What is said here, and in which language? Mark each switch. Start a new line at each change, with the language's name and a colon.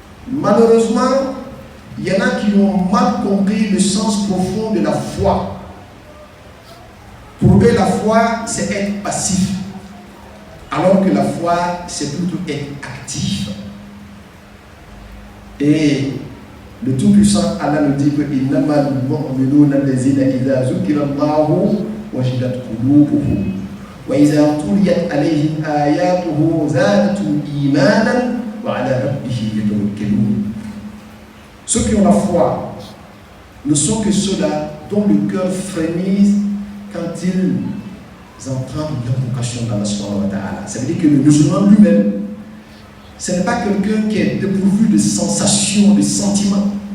French: Malheureusement, il y en a qui ont mal compris le sens profond de la foi. Pour eux, la foi, c'est être passif. Alors que la foi, c'est plutôt être actif. Et le Tout-Puissant, Allah nous dit que
Arabic: إِنَّمَا الْمُؤْمِنُونَ الَّذِينَ إِذَا ذُكِرَ اللَّهُ وَجِلَتْ قُلُوبُهُمْ وَإِذَا تُلِيَتْ عَلَيْهِمْ آيَاتُهُ زَادَتْهُمْ إِيمَانًا وَعَلَى رَبِّهِمْ يَتَوَكَّلُونَ.
French: Ceux qui ont la foi ne sont que ceux-là dont le cœur frémit quand ils entendent l'invocation d'Allah subhanahu wa ta'ala. Ça veut dire que le musulman lui-même, ce n'est pas quelqu'un qui est dépourvu de sensations, de sentiments.